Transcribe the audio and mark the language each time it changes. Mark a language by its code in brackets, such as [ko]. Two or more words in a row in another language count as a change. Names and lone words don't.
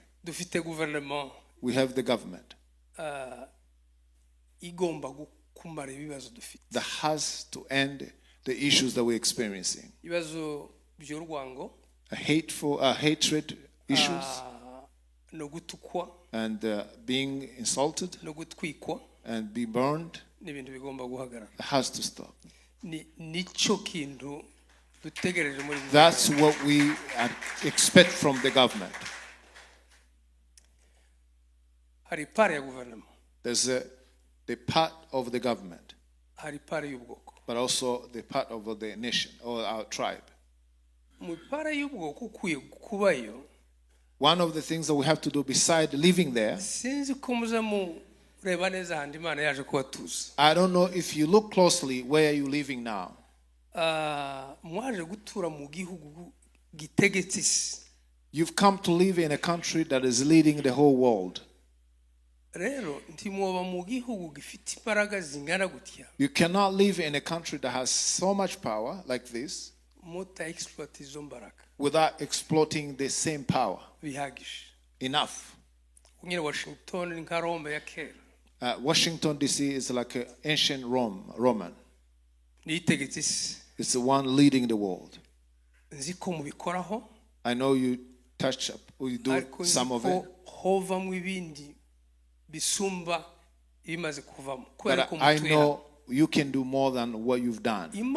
[en] We have the government that has to end the issues that we're experiencing. hatred issues, [rn] no gutukwa, [en] and being insulted, [rn] no gutwikwa, [en] and be burned. [rn] n'ibintu bigomba guhagarara. [en] It has to stop. [rn] Nico kindu dutegereje muri. [en] That's what we expect from the government. [rn] Hari part ya guverinoma. [en] There's the part of the government, [rn] hari part y'ubwoko, [en] but also the part of the nation or our tribe. [rn] Mu part y'ubwoko ukwiye kubayo. [en] One of the things that we have to do beside living there, [rn] sinzi ko muza mu reba neza handi Imana yaje kubatuza. [en] I don't know if you look closely, where are you living now? [rn] Mwaje gutura mu gihugu gitegetse. [en] You've come to live in a country that is leading the whole world. [rn] Rero ntimwoba mu gihugu gifite imbaraga zingana gutya. [en] You cannot live in a country that has so much power like this without exploiting the same power. Enough. [rn] Washington nka Rome ya kera. [en] Washington DC is like an ancient Roman. It's the one leading the world. I know you touch up, or you do some of it. But I know you can do more than what you've done.